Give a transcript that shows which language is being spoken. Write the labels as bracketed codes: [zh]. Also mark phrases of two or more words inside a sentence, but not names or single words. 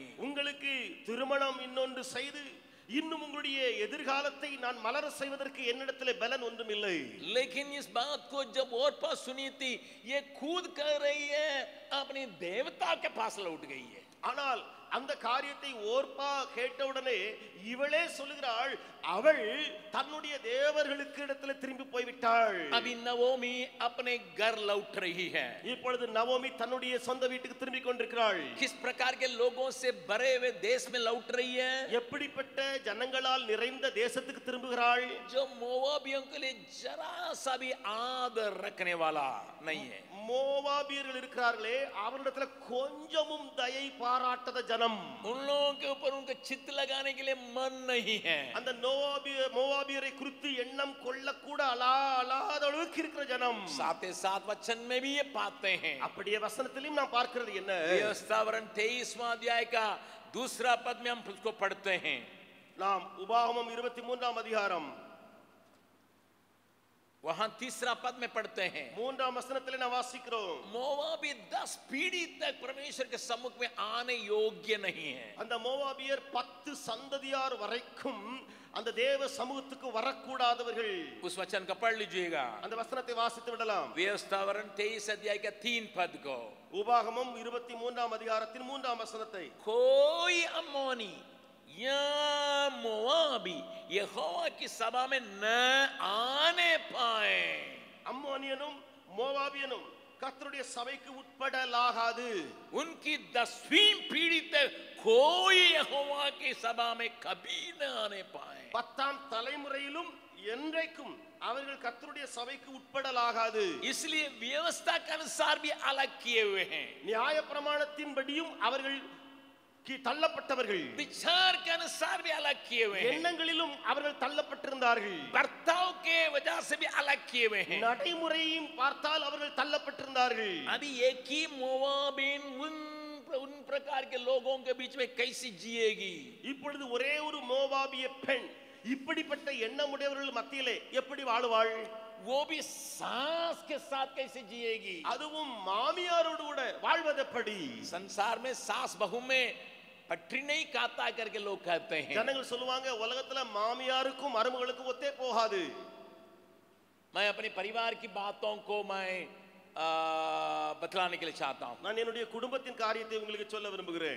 [ta] உங்களுக்கு திருமணம் இன்னொன்று செய்து இன்னும் உங்களுடைய எதிர்காலத்தை நான் மலர செய்வதற்கு என்னிடத்திலே பலன் ஒன்றும் இல்லை. [hi] लेकिन इस बात को जब ओरपा सुनी थी, ये खुद कह रही है अपनी देवता के पास लौट गई है. [ta] ஆனால் அந்த காரியத்தை ஓர்பா கேட்டவுடனே இவளே சொல்லுகிறாள், அவள் தன்னுடைய தேவர்களுக்கு இடத்துல திரும்பி போய்விட்டாள். [hi] अभी नवोमी अपने घर लौट रही है. [ta] இப்பொழுது நவோமி தன்னுடைய சொந்த வீட்டுக்கு திரும்பி கொண்டிருக்கிறாள். [hi] किस प्रकार के लोगों से भरे हुए देश में लौट रही है? [ta] எப்படிப்பட்ட ஜனங்களால் நிறைந்த தேசத்துக்கு திரும்புகிறாள்? [hi] जो मोवाबियों के लिए जरा सा भी आदर रखने वाला नहीं है. [ta] மோவாபியர்கள் இருக்கிறார்களே, அவர்களிடத்துல கொஞ்சமும் தயை பாராட்டாத ஜனம். [hi] उन लोगों के ऊपर उनका चित्त लगाने के लिए मन नहीं है. [ta] அந்த மோவாபியரை குறித்து எண்ணம் கொள்ள கூட அலாத அளவுக்கு இருக்கிற ஜனம். [hi] साथ ही साथ वचन में भी ये पाते हैं. [ta] அப்படியே வசனத்திலும் நாம் பார்க்கிறது என்ன? [hi] व्यवस्थावरण 23वां अध्याय का दूसरा पद में हम उसको पढ़ते हैं. [ta] நாம் உபாகமம் 23ஆம் அதிகாரம் [hi] वहां तीसरा पद में पढ़ते हैं. [ta] மூன்றாம் வசனத்திலே நாம் வாசிக்கிறோம், [hi] मोवाबी 10 पीढ़ी तक परमेश्वर के सम्मुख में आने योग्य नहीं है. [ta] அந்த மோவாபியர் 10 சந்ததியார் வரைக்கும் அந்த தேவ சமூகத்துக்கு வரக்கூடாதவர்கள். [hi] उस वचन का पढ़ लीजिएगा. [ta] அந்த வசனத்தை வாசித்து விடலாம். [hi] व्यवस्थावरण 23 अध्याय का 3 पद को. [ta] உபாகமம் 23ஆம் அதிகாரத்தின் 3ஆம் வசனத்தை, [hi] कोई अम्मोनी या मोवाबी यहोवा की सभा में न आने पाए. [ta] அம்மோனியனும் மோவாபியனும் கர்த்தருடைய சபைக்கு உட்படலாகாது. [hi] उनकी 10वीं पीढ़ी तक कोई यहोवा की सभा में कभी न आने पाए. [ta] 10ஆம் தலைமுறையிலும் என்றைக்கும் அவர்கள் கர்த்தருடைய சபைக்கு உட்படலாகாது. [hi] इसलिए व्यवस्था के अनुसार भी अलग किए हुए हैं. [ta] நியாய பிரமாணத்தின்படியும் அவர்கள் தள்ளப்பட்டவர்கள். [hi] विचार के अनुसार भी अलग किए हुए हैं. [ta] எண்ணங்களிலும் அவர்கள் தள்ளப்பட்டிருந்தார்கள். [hi] बर्ताव के वजह से भी अलग किए हुए हैं. [ta] நடைமுறையும் பார்த்தால் அவர்கள் தள்ளப்பட்டிருந்தார்கள். [hi] अभी एक ही मोवाबिन उन प्रकार के लोगों के बीच में कैसे जिएगी? [ta] இப்பொழுது ஒரே ஒரு மோவாபிய பெண் இப்படிப்பட்ட எண்ணமுடையவர்கள் மத்தியிலே எப்படி வாழுவாள்? [hi] वो भी सास के साथ कैसे जिएगी? [ta] அதுவும் மாமியாரோடு கூட வாழ்வதெப்படி? [hi] संसार में सास बहू में पटरी नहीं काता करके लोग कहते हैं. [ta] ஜனங்கள் சொல்லுவாங்க, உலகத்துல மாமியாருக்கும் மருமகளுக்கும் ஒத்தே போகாது. [hi] मैं अपने परिवार की बातों को मैं बतलाने के लिए चाहता हूं. [ta] நான் என்னுடைய குடும்பத்தின் காரியத்தை உங்களுக்கு சொல்ல விரும்புகிறேன்.